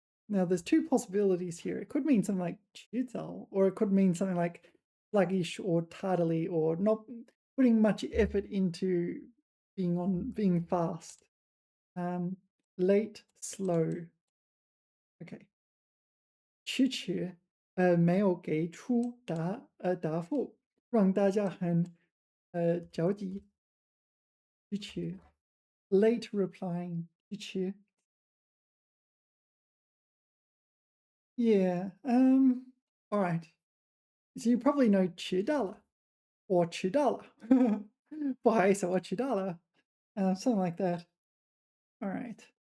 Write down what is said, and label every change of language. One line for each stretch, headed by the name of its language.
English: Now there's two possibilities here. It could mean something like 迟早, or it could mean something like sluggish or tardily, or not putting much effort into being fast. Late, slow. Okay.
Chinese: 迟迟没有给出答复，让大家很着急。
English: 迟迟 late replying. 迟迟 yeah. All right. So you probably know 迟到了 or 迟到了。
Chinese: 不好意思，我迟到了。
English: Something like that. All right.